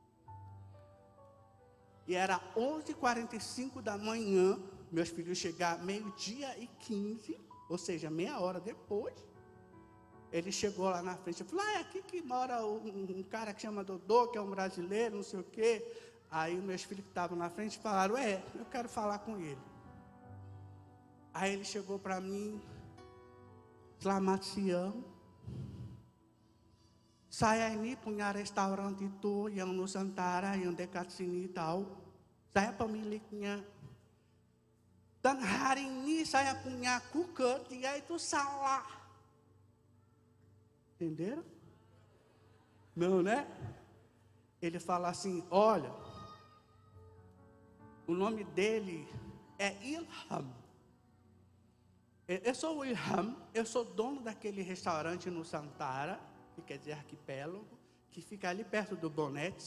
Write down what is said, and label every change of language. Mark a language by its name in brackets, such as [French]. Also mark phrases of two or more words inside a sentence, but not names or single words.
[Portuguese] E era 11h45 da manhã, meus filhos chegaram 12h15, ou seja, meia hora depois. Ele chegou lá na frente e falou, é aqui que mora um cara que chama Dodô, que é um brasileiro, não sei o quê. Aí meus filhos que estavam na frente falaram, eu quero falar com ele. Aí ele chegou para mim, [Indonesian] selamat siang. Saya ini punya restoran itu yang Nusantara yang dekat sini tahu. Saya pemiliknya. Dan hari ini saya punya cooker, dia itu salah. [Portuguese] Entenderam? Não, né? Ele fala assim, olha, o nome dele é Ilham. Eu sou o Ilham, eu sou dono daquele restaurante no Santara, que quer dizer arquipélago, que fica ali perto do Bonete.